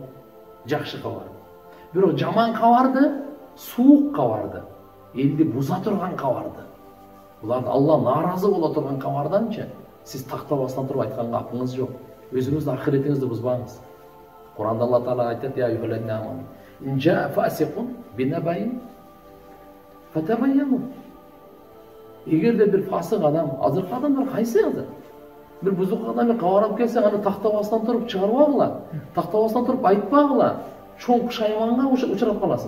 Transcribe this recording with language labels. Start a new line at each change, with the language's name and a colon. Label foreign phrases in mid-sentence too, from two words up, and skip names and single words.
Kyrgyz: Жакшы кабар. Бирок жаман кабарды, суук кабарды, элди буза турган кабарды, буларды Алла нааразы боло турган кабарданчы сиз тактабастан туруп айтканга акыңыз жок. Өзүңүздүн ахиретиңизди бузбаңыз. Куранда Алла Таала айтат:
Arabic: "يا أيها الذين آمنوا إن جاءكم فاسق بنبإ فتبينوا."
Kyrgyz: Эгерде бир фасык адам, азыркы адамдар кайсы азыр? Бир бузук адам кабар алып келсе, аны тактабастан туруп чыгарбагыла, тактабастан туруп айтпагыла, чоң пушайманга учурап каласың.